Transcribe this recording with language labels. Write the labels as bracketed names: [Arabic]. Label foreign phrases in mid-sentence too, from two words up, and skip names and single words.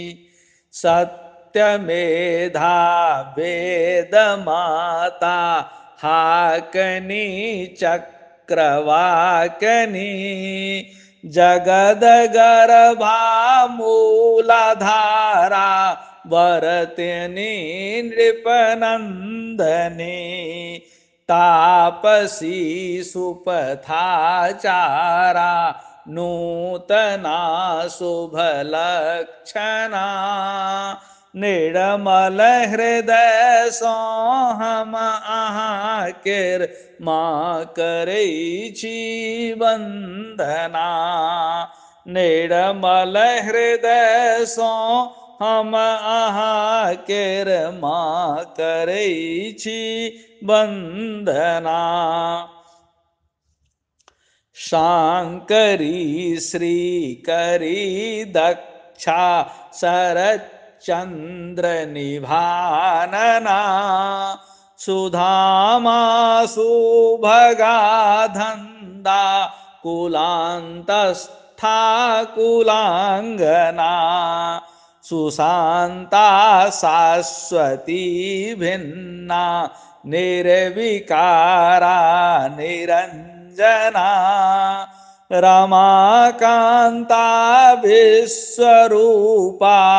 [Sanskrit] सत्यमेधा वेद माता हाकनी चक्रवाकनी जगद गर्भा मूलाधारा वरतिनी नृपनंदनी तापसी सुपथाचारा नूतना [Maithili] शुभलक्षणा निर्मल हृदय सो हम अहाँ केर माँ करै छी वंदना निर्मल हृदय सो हम अहाँ केर माँ करै छी वंदना [Sanskrit] शांकरी श्रीकरी दक्षा शरच्चंद्र निभानना सुधामा सुभगा धंदा कुलांतस्था कुलांगना सुशांता शाश्वती भिन्ना निर्विकारा निरंजना रमाकांता विश्वरूपा